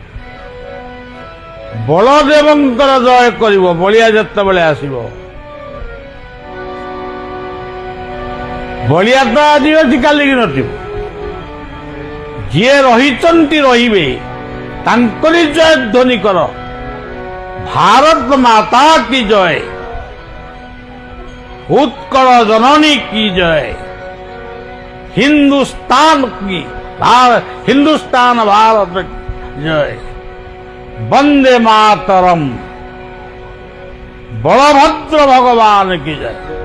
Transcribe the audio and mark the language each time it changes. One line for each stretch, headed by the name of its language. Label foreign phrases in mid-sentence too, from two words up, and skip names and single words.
Odia: ବଳଦେବଙ୍କର ଜୟ କରିବ ବଳିଆ ଯେତେବେଳେ ଆସିବ। ବଳିଆ ତ ଆଜି ଅଛି କାଲିକି ନଥିବ। ଯିଏ ରହିଛନ୍ତି ରହିବେ ତାଙ୍କରି ଜୟ ଧ୍ୱନି କର।
Hindi: भारत माता की जय, उत्कल जननी की जय, हिंदुस्तान भारत जय, वंदे मातरम, बलभद्र भगवान की जय।